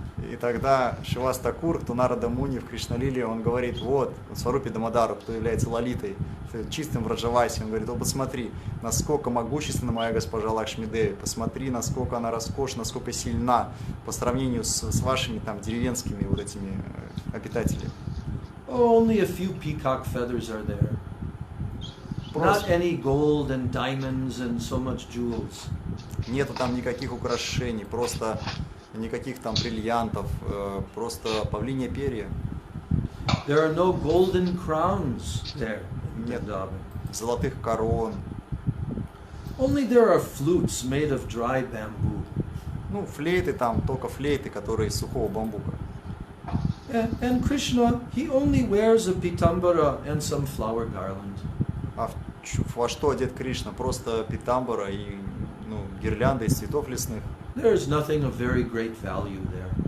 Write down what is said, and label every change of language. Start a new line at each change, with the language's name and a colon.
Russian: И тогда Śrīvāsa Thakur, кто Нарада Муни в Кришналиле, он говорит: вот, Сварупе Дамодару, кто является Лалитой, чистым Враджаваси, он говорит: вот посмотри, насколько могущественна моя госпожа Лакшми Деви, посмотри, насколько она роскошна, насколько сильна по сравнению с вашими там деревенскими вот этими обитателями.
English: Oh, only a few peacock feathers are there. Not any gold and diamonds and so much jewels.
Russian: Нету там никаких украшений, просто никаких там бриллиантов, просто павлинье перья.
English: There are no golden crowns there.
Russian: Нет золотых корон.
English: Only there are flutes made of dry bamboo.
Russian: Ну, флейты там, только флейты, которые из сухого бамбука.
English: And Krishna, he only wears a pitambara and some flower garland.
Russian: А во что одет Кришна? Просто питамбара и гирлянда из цветов лесных.
English: There is nothing of very great value there.